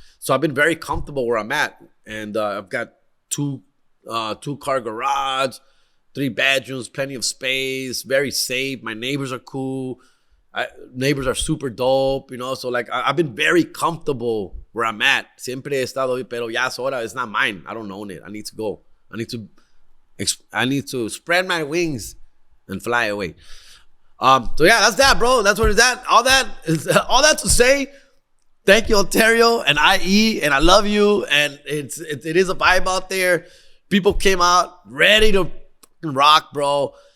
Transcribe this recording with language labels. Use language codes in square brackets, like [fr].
[en] So I've been very comfortable where I'm at. And I've got two car garage, 3 bedrooms, plenty of space, very safe. My neighbors are cool. Neighbors are super dope, you know. So like I've been very comfortable where I'm at. [es] Siempre he estado, pero ya es hora. [en] It's not mine. I don't own it. I need to go. I need to spread my wings and fly away. So yeah, that's that, bro. That's what it's at. All that to say, thank you, Ontario and IE, and I love you. And it is a vibe out there. People came out ready to rock, bro.